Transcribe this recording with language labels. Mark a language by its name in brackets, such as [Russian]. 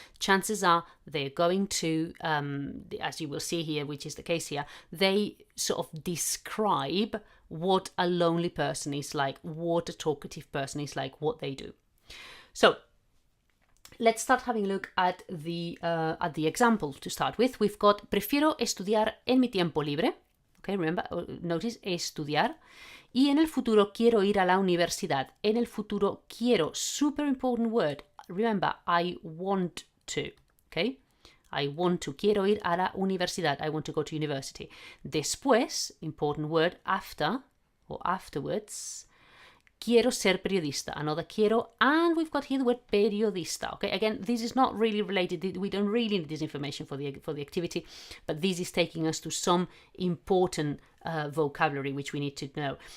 [English] Chances are they're going to, as you will see here, which is the case here, they sort of describe what a lonely person is like, what a talkative person is like, what they do. So let's start having a look at the example to start with. We've got [Spanish] prefiero estudiar en mi tiempo libre. [English] Okay, remember, notice [Spanish] estudiar. Y en el futuro quiero ir a la universidad. En el futuro quiero, [English] super important word. Remember, I want to. Okay, I want to. [Spanish] Quiero ir a la universidad. [English] I want to go to university. Después, important word, after or afterwards. [Spanish] Quiero ser periodista. [English] Another quiero, and we've got here the word periodista. Okay, again, this is not really related. We don't really need this information for the activity, but this is taking us to some important vocabulary which we need to know.